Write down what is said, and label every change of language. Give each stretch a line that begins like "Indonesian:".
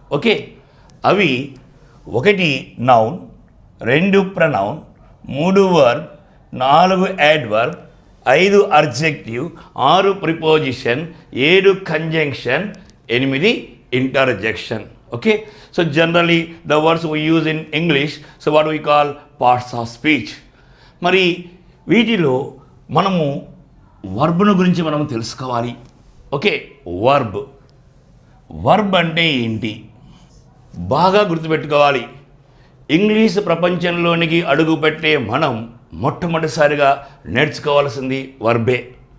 Telugu: Okay, అవి 1 noun, 2 pronoun, 3 verb, 4 adverb, 5 adjective, 6 preposition, 7 conjunction, 8 interjection.
English: Okay, so generally the words we use in English, so what we call parts of speech.
Telugu: మరి వీటిలో మనము వర్బ్ను గురించి మనము తెలుసుకోవాలి. Okay, verb అంటే ఏంటి బాగా గుర్తుపెట్టుకోవాలి. ఇంగ్లీష్ ప్రపంచంలోనికి అడుగుపెట్టే మనం మొట్టమొదటిసారిగా నేర్చుకోవాల్సింది వర్బే.